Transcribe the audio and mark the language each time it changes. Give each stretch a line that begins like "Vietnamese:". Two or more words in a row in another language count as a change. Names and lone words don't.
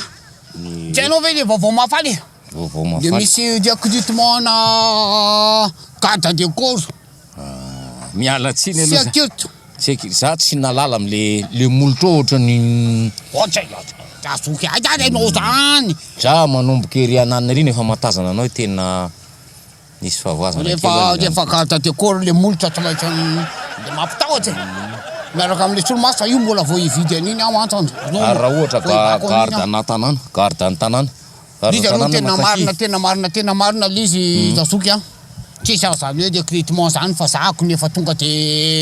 Malagasy: Tianao ve le vaovao mafaly? De misy recrutement na
French: garde de corps.
Malagasy: Miala tsiny aloha. Sécurité. Za tsy nalala am'le molotro ohatra ny. Tasoky ajanao zany. Za manomboka ery ananina ery nefa matazana anao tena nisy fahavoazana. Rehefa
French: garde de corps
Malagasy: le molotra tsy maintsy de mampitahotra. Miaraka am'le solomaso io mbola vao hividy an'iny aho antony. Raha ohatra ka garde ana-tanàna, garde an-tanàna. Izy aloha tena marina l'izy tasoky a. Tsisy aho zany hoe recrutement zany fa zahako nefa tonga de